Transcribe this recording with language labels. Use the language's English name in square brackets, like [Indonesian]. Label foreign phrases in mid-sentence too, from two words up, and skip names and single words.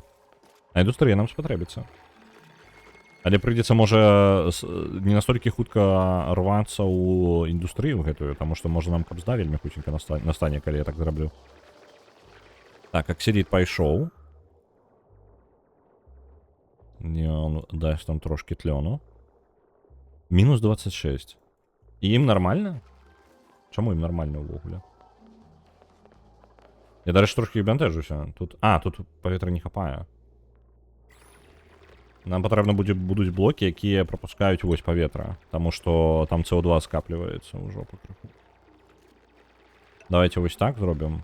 [Belarusian] А індустрыя нам спатрэбіцца. Але прыйдзецца, можа, не настолькі хутка рвацца ў індустрыю гэтую, таму што можа нам кабзда вельмі хутенька настане, калі я так зраблю. Так, аксідит пайшоў. Не, он дасть нам трошки тлёну. Мінус 26. І ім нармальна? Чаму ім нармальна ўвогуле? Я, дарэчы, трошки бянтэжуся. Тут паветра не хапае. Нам патрэбна будуць блокі, якія пропускаюць вось паветра. Таму што там СО2 скапліваецца ўжо пакрыху. Давайте вось так зробім.